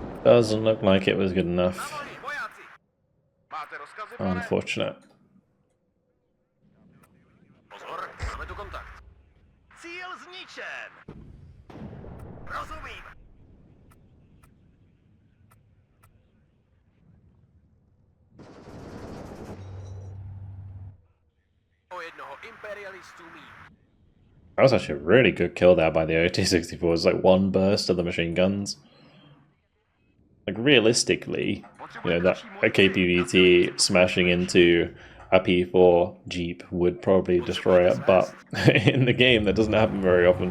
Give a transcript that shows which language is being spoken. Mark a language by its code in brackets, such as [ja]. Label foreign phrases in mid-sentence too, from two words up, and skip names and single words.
[en] Doesn't look like it was good enough. [cs] Vojáci! Máte rozkazy, pane? [en] Unfortunate. [cs] Pozor, máme tu kontakt. Cíl zničen! Rozumím! O jednoho imperialistů míň. [en] That was actually a really good kill there by the OT-64. It was like one burst of the machine guns. Like realistically, you know, that a KPVT smashing into a P4 Jeep would probably destroy it, but in the game that doesn't happen very often.